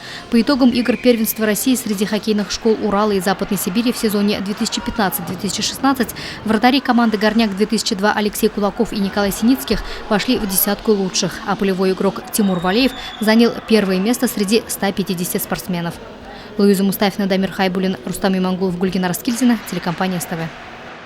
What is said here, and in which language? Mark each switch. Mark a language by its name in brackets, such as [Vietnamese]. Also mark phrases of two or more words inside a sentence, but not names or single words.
[Russian] По итогам игр первенства России среди хоккейных школ Урала и Западной Сибири в сезоне 2015-2016 вратари команды «Горняк-2002» Алексей Кулаков и Николай Синицких вошли в десятку лучших, а полевой игрок Тимур Валеев занял первое место среди 150 спортсменов. Луиза Мустафина, Дамир Хайбулин, Рустам Имангулов, Гульгина Раскильдина, телекомпания СТВ.